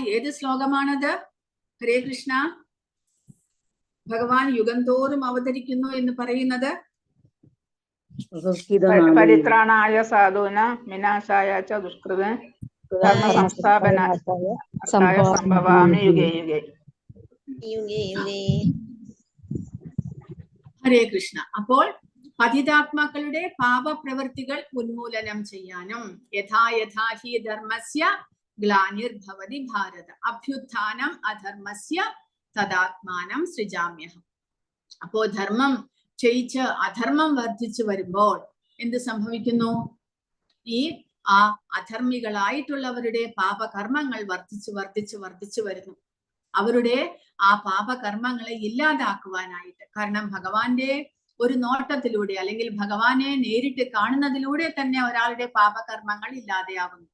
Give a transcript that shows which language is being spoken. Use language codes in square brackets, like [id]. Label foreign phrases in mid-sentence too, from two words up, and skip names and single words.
[ml] ഏത് ശ്ലോകമാണത്? ഹരേ കൃഷ്ണ. ഭഗവാൻ യുഗന്തോറും അവതരിക്കുന്നു എന്ന് പറയുന്നത് [sa] പരിത്രാണായ സാധൂന വിനാശായ ച ദുഷ്കൃത ധർമ്മ സംസ്ഥാപനായ സംഭവാമി യുഗേ യുഗേ. [ml] ഹരേ കൃഷ്ണ. അപ്പോൾ പതിതാത്മാക്കളുടെ പാപപ്രവൃത്തികൾ ഉന്മൂലനം ചെയ്യാനും [sa] യഥാ യഥാ ഹി ധർമ്മസ്യ ഗ്ലാനിർഭവതി ഭാരത അഭ്യുത്ഥാനം അധർമ്മസ്യ തദാത്മാനം സൃജാമ്യഹം. [ml] അപ്പോ ധർമ്മം ക്ഷയിച്ച് അധർമ്മം വർദ്ധിച്ചു വരുമ്പോൾ എന്ത് സംഭവിക്കുന്നു? ഈ അധർമ്മികളായിട്ടുള്ളവരുടെ പാപകർമ്മങ്ങൾ വർദ്ധിച്ചു വരുന്നു. അവരുടെ ആ പാപകർമ്മങ്ങളെ ഇല്ലാതാക്കുവാനായിട്ട്, കാരണം ഭഗവാന്റെ ഒരു നോട്ടത്തിലൂടെ അല്ലെങ്കിൽ ഭഗവാനെ നേരിട്ട് കാണുന്നതിലൂടെ തന്നെ ഒരാളുടെ പാപകർമ്മങ്ങൾ ഇല്ലാതെയാവുന്നു.